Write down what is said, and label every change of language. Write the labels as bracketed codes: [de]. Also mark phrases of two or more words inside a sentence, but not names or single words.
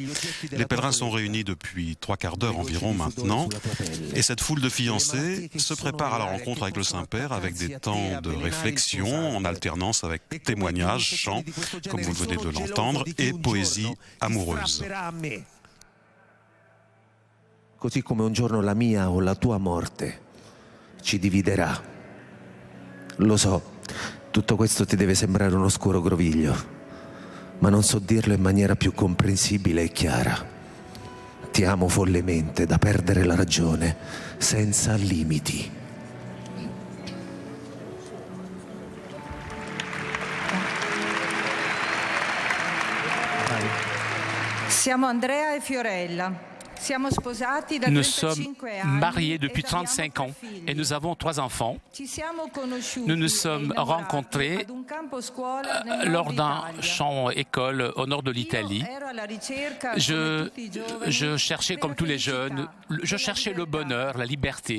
[fr] Les pèlerins sont réunis depuis 3/4 d'heure environ maintenant et cette foule de fiancés se prépare à la rencontre avec le Saint-Père avec des temps de réflexion en alternance avec témoignages, chants, comme vous venez de l'entendre, et poésie amoureuse. [it] Così come un giorno la mia o la tua morte ci dividerà. Lo so, tutto questo ti deve sembrare un oscuro groviglio, ma non so dirlo in maniera più comprensibile e chiara. Ti amo follemente da perdere la ragione, senza limiti. Siamo Andrea e Fiorella. [fr] Nous sommes mariés depuis 35 ans et nous avons 3 enfants. Nous nous sommes rencontrés lors d'un champ-école au nord de l'Italie. Je cherchais, comme tous les jeunes, je cherchais le bonheur, la liberté.